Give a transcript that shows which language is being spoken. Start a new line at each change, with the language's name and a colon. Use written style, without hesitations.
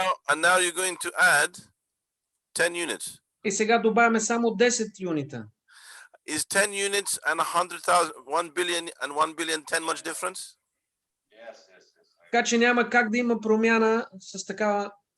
English: And now you're going to add 10 units.
Bulgarian: И сега добавяме само 10 юнита.
English: Is 10 units and 100,000, 1 billion and 1 billion 10 much difference? Yes.
Bulgarian: Така че няма как да има промяна с такава